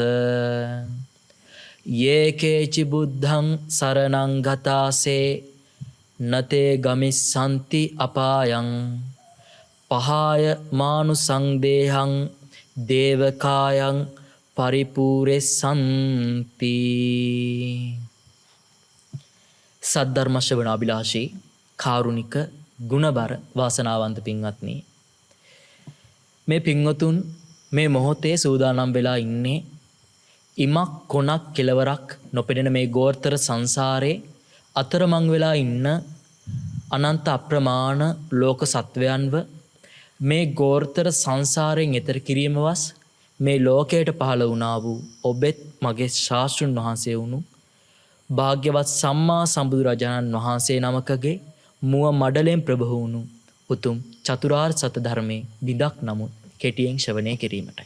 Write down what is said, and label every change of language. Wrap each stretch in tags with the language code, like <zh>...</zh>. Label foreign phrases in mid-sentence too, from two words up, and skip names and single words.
<pi>යේකේචි බුද්ධං සරණං ගතාසේ නතේ ගමිස්සන්ති අපායං පහාය මානුසං දේහං දේවකායං පරිපූරෙස්සන්ති.</pi> <si>සද්ධර්ම ශ්‍රවණාභිලාෂී කාරුණික ගුණබර වාසනාවන්ත පින්වත්නි, මේ පින්වතුන් මේ මොහොතේ සූදානම් වෙලා ඉන්නේ ඉමක් කොනක් කෙලවරක් නොපෙනෙන මේ ගෝර්තර සංසාරේ අතරමං වෙලා ඉන්න අනන්ත අප්‍රමාණ ලෝක සත්වයන්ව මේ ගෝර්තර සංසාරයෙන් එතර කිරීමවස් මේ ලෝකයට පහළ වුණා වූ ඔබෙත් මගේ ශාස්ත්‍රුන් වහන්සේ වුණු භාග්‍යවත් සම්මා සම්බුදුරජාණන් වහන්සේ නමකගේ මුව මඩලෙන් ප්‍රභව වුණු උතුම් චතුරාර්ය සත්‍ය ධර්මයේ බිඳක් නමුත් කෙටියෙන් ශ්‍රවණය කිරීමටයි.</si>